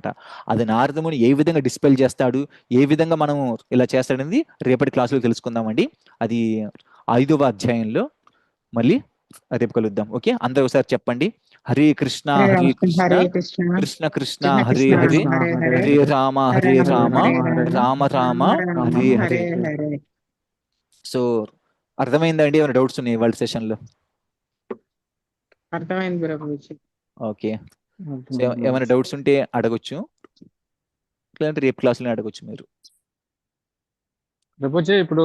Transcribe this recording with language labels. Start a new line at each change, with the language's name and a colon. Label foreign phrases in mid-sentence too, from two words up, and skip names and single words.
Telugu: అది నారదముని ఏ విధంగా డిస్పెల్ చేస్తాడు, ఏ విధంగా మనం ఇలా చేస్తాడనేది రేపటి క్లాసులో తెలుసుకుందామండి. అది 5వ అధ్యాయంలో మళ్ళీ రేపు కలుద్దాం. ఓకే, అందరూ ఒకసారి చెప్పండి. హరే కృష్ణ హరే హరే రామ కృష్ణ హరే కృష్ణ కృష్ణ కృష్ణ కృష్ణ హరే కృష్ణ హరే హరే హరే హరే రామ హరే హరే రామ రామ హరే రామ రామ రామ రామ రామ హరే హరే. హరే హరే. సో అర్థమైందండి? ఏమైనా డౌట్స్ ఉన్నాయి వాళ్ళ సెషన్ లో? అర్థమైంది ప్రభుజీ. ఓకే, సో ఏమైనా డౌట్స్ ఉంటే అడగొచ్చు, లేదంటే రేపు క్లాసులో అడగొచ్చు మీరు. ప్రభుజీ ఇప్పుడు